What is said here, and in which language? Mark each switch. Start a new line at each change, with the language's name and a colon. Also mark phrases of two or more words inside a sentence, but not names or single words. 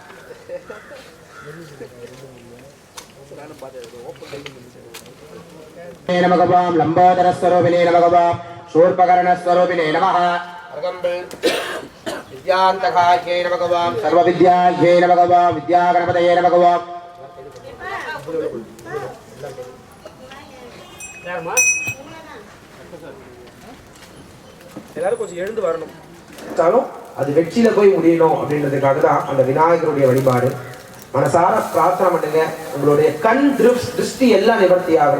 Sanskrit: नमः वां लंबोदर स्वरूपिणे नमः वां शूर्पकर्ण स्वरूपिणे नमः विद्यान्तकायै नमः वां सर्वविद्यायै नमः वां विद्यागणपतये नमः वां
Tamil: எல்லாரும் கொஞ்சம் எழுந்து வரணும். அது வெற்றியில போய் முடியணும் அப்படின்றதுக்காக தான் அந்த விநாயகருடைய வழிபாடு. மனசார பிரார்த்தனை பண்ணுங்க, உங்களுடைய கண் திருஷ்டி எல்லாம் நிவர்த்தி ஆகணும்.